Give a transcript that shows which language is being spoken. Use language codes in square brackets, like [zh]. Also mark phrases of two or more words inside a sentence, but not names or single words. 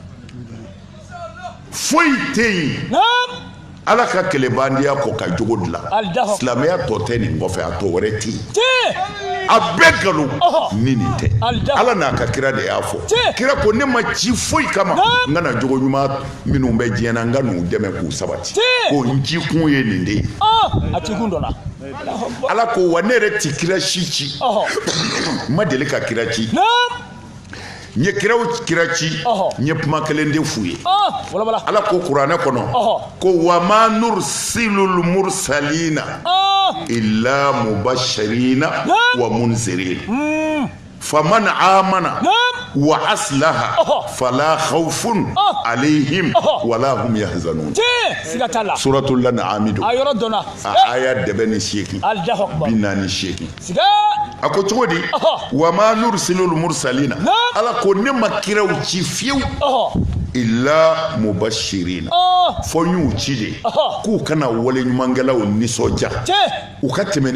[bm] foyi tɛ yen ala ka kɛlɛbandiya kɔ ka jogo dilan silamɛya tɔ tɛ nin kɔfɛ a tɔ wɛrɛ tɛ yen a bɛɛ nkalon ni nin tɛ ala n'a ka kira de y'a fɔ kira ko ne ma ci foyi kama n kana jogo ɲuman minnu bɛ diɲɛ na n ka n'u dɛmɛ k'u sabati ko n ci kun ye nin de ye a ci kun dɔ la ala ko wa ne yɛrɛ ti kira si ci n ma deli ka kira ci n ye kira ci n ye kuma kelen de f'u ye ala ko kuranɛ kɔnɔ ko [ar] وما نرسل المرسلين إلا مبشرين و منذرين فمن آمن وأصلح فلا خوف عليهم ولا هم يحزنون سورة الأنعام [bm] aya dɛbɛ ni 8 bi naani 8 a ko cogo di [ar] وما نرسل المرسلين إلا [bm] ko ne ma kiraw ci fiyewu [ar] إلا مبشرين [bm] fo y'u ci de k'u kana wale ɲumankɛlaw nisɔndiya u ka tɛmɛ ni